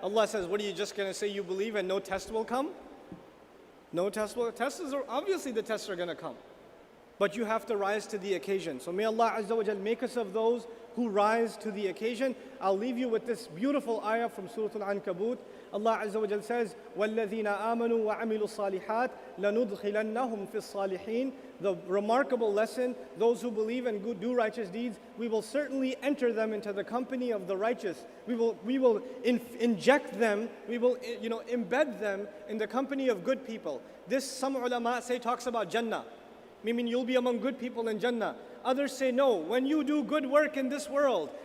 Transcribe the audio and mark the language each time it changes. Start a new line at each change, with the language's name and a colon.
English: Allah says, what are you just going to say you believe and no test will come? No test will come? Obviously the tests are going to come. But you have to rise to the occasion. So may Allah Azza wa Jal make us of those who rise to the occasion. I'll leave you with this beautiful ayah from Surat Ankabut. Allah Azza wa Jal says,
Arabic: وَالَّذِينَ آمَنُوا وَعَمِلُوا الصَّالِحَاتِ لَنُدْخِلَنَّهُمْ فِي الصَّالِحِينَ.
English: The remarkable lesson, those who believe and do righteous deeds, we will certainly enter them into the company of the righteous. We will inject them, we will embed them in the company of good people. This, some ulama say, talks about Jannah. Meaning you'll be among good people in Jannah. Others say no, when you do good work in this world,